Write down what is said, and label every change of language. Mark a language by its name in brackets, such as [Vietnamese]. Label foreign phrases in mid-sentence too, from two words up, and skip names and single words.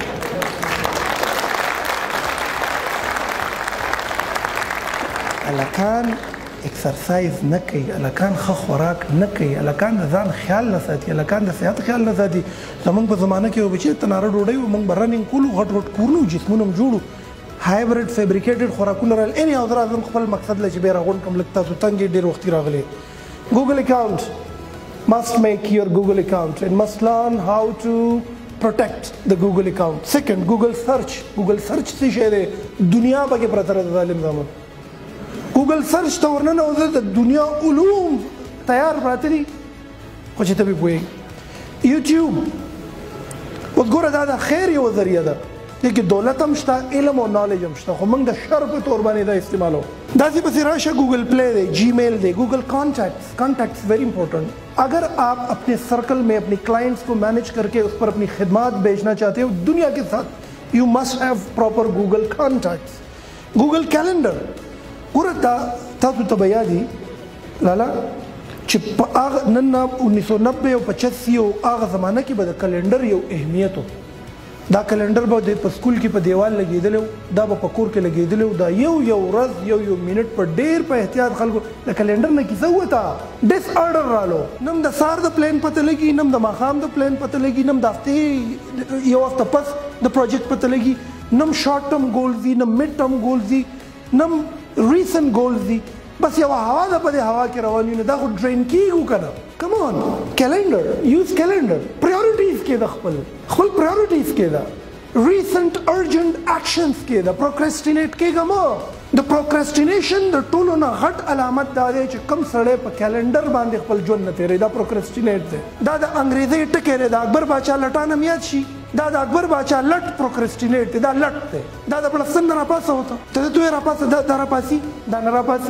[Pashto] هلکان اکسرسایز نه کوي هلکان ښه خوراک نه کوي هلکان د ځان خیال نه ساتي هلکان د صحت خیال نه ساتي زموږ په زمانه کې یو بچی تناره ډوډۍ وو موږ به رننګ کولو غټ غټ کورونه وو جسمونه هم جوړ وو [English] hybrid fabricated [Pashto] خوراکونه رال اني او زه راځم خپل مقصد له چې بیا راغونډ کړم لږ تاسو تنګ ډېر وختي راغلی [English] Google account must make your Google account and must learn how to protect the Google account second Google search [Pashto] څه شی دی دنیا پکې پرته ده ظالم زمون [English] Google search [Pashto] ته ورننه او د دنیا علوم تیار پراته دي خو چې ته پې پوهېږي یوټیوب اوس ګوره دا د خیر یوه ذریعه ده دې کې دولت هم شته علم او نالج هم شته خو موږ د شر په طور باندې دا استعمالوو داسې پسې راشه گوگل پلے دے جی میل دے [English] Google Contacts very important [Urdu] اگر آپ اپنے سرکل میں اپنے کلائنٹس کو مینیج کر کے اس پر اپنی خدمات بیچنا چاہتے ہو دنیا کے ساتھ [English] You must have proper Google Contacts Google Calendar [Pashto] ګوره تاسو ته به یاد وي لالا چې په هغه نن 1990 او 85 او هغه زمانه کې به د کلنډر یو اهمیت و دا کلنډر به په سکول کې په دیوال لګېدلی و دا به په کور کې لګېدلی و دا یو ورځ یو منټ په ډېر په احتیاط خلکو د کلنډر نه کیسه ووته ډس آرډر رالو نم د سهار د پلان پته لګي نم د ماښام د پلان پته لګي نم د هفتې یو هفته پس د پروجیکټ پته لګي نم [English] short term goals [Pashto] دي نم [English] mid term goals [Pashto] دي نم [English] recent goals [Pashto] دی بس یو هوا ده په دې هوا کې روان یو نه دا خو ډرین کیږو کنه [English] Come on, calendar, use calendar. [Pashto] Priorities کې د خپل priorities کې دا [English] recent urgent actions [Pashto] کې دا procrastinate کېږه مه. د procrastination د ټولو نه غټ علامت دا دی چې کم سړی په کیلنډر باندې خپل ژوند نه تېروي، دا procrastinate دی. دا د انګریزي ټکی دی، د اکبر باچا لټانه م یاد شي. دا د اکبر باچا لټ procrastinate دی، دا لټ دی. دا د پلستر نه راپاسه وته، ته د دوی راپاسه دا راپاسي، دا نه راپاسي.